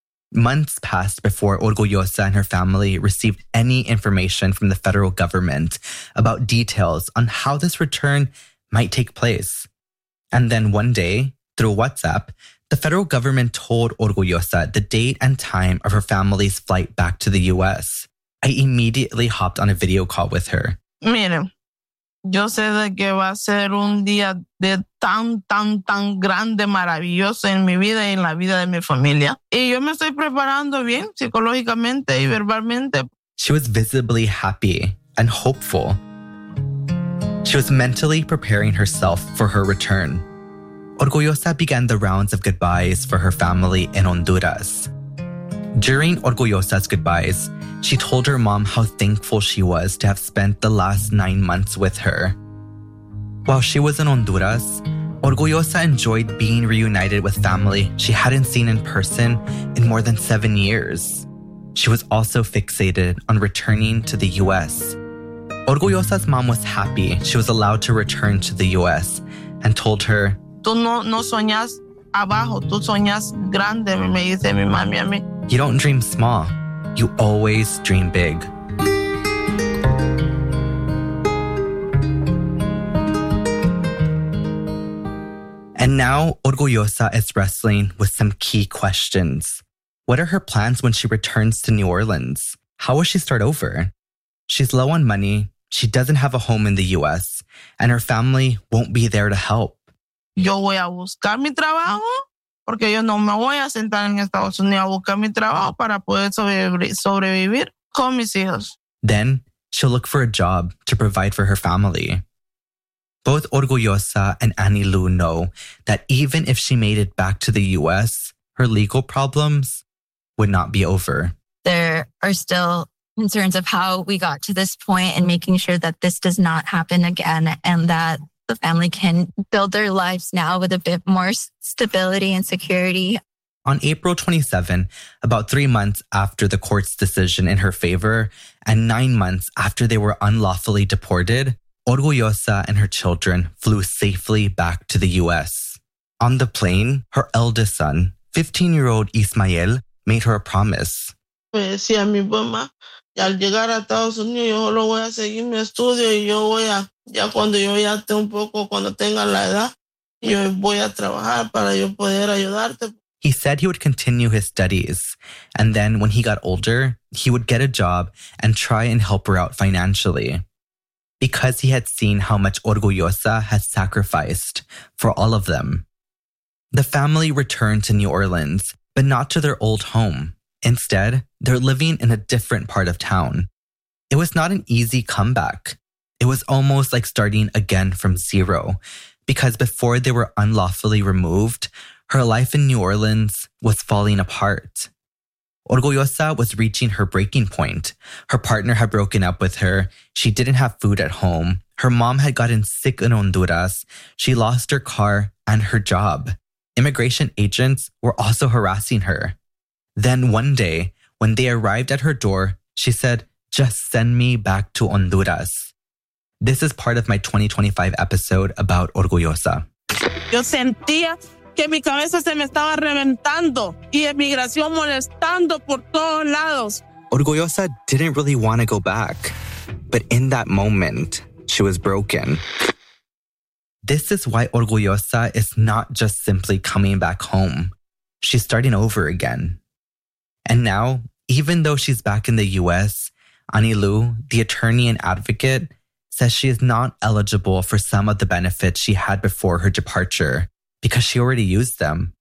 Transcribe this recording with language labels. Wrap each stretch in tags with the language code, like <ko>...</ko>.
<en>Months passed before Orgullosa and her family received any information from the federal government about details on how this return might take place. And then one day, through WhatsApp, the federal government told Orgullosa the date and time of her family's flight back to the U.S. I immediately hopped on a video call with her.</en> <es>Miren, yo sé de que va a ser un día de tan, tan, tan grande, maravilloso en mi vida y en la vida de mi familia. Y yo me estoy preparando bien psicológicamente y verbalmente.</es> <en>She was visibly happy and hopeful. She was mentally preparing herself for her return. Orgullosa began the rounds of goodbyes for her family in Honduras. During Orgullosa's goodbyes, she told her mom how thankful she was to have spent the last 9 months with her. While she was in Honduras, Orgullosa enjoyed being reunited with family she hadn't seen in person in more than 7 years. She was also fixated on returning to the U.S. Orgullosa's mom was happy she was allowed to return to the U.S. and told her,</en> <es>Tú no soñas abajo, tú soñas grande, me dice mi mami a mí.</es> <en>You don't dream small, you always dream big. And now Orgullosa is wrestling with some key questions. What are her plans when she returns to New Orleans? How will she start over? She's low on money, she doesn't have a home in the U.S., and her family won't be there to help.</en> <es>Yo voy a buscar mi trabajo porque yo no me voy a sentar en Estados Unidos a buscar mi trabajo para poder sobrevivir con mis hijos.</es> <en>Then she'll look for a job to provide for her family. Both Orgullosa and Anilu know that even if she made it back to the U.S., her legal problems would not be over. There are still concerns of how we got to this point and making sure that this does not happen again and that the family can build their lives now with a bit more stability and security. On April 27, about 3 months after the court's decision in her favor and 9 months after they were unlawfully deported, Orgullosa and her children flew safely back to the U.S. On the plane, her eldest son, 15-year-old Ismael, made her a promise.</en> <es>Me decía mi mamá, Y al llegar a Estados Unidos, yo solo voy a seguir mi estudio y yo voy a, ya cuando yo ya esté un poco, cuando tenga la edad, yo voy a trabajar para yo poder ayudarte.</es> <en>He said he would continue his studies, and then when he got older, he would get a job and try and help her out financially. Because he had seen how much Orgullosa has sacrificed for all of them. The family returned to New Orleans, but not to their old home. Instead, they're living in a different part of town. It was not an easy comeback. It was almost like starting again from zero, because before they were unlawfully removed, her life in New Orleans was falling apart. Orgullosa was reaching her breaking point. Her partner had broken up with her. She didn't have food at home. Her mom had gotten sick in Honduras. She lost her car and her job. Immigration agents were also harassing her. Then one day, when they arrived at her door, she said, "Just send me back to Honduras." This is part of my 2025 episode about Orgullosa.</en> <es>Yo sentía que mi cabeza se me estaba reventando y emigración molestando por todos lados.</es> <en>Orgullosa didn't really want to go back, but in that moment, she was broken. This is why Orgullosa is not just simply coming back home. She's starting over again. And now, even though she's back in the U.S., Anilu, the attorney and advocate, says she is not eligible for some of the benefits she had before her departure because she already used them.</en>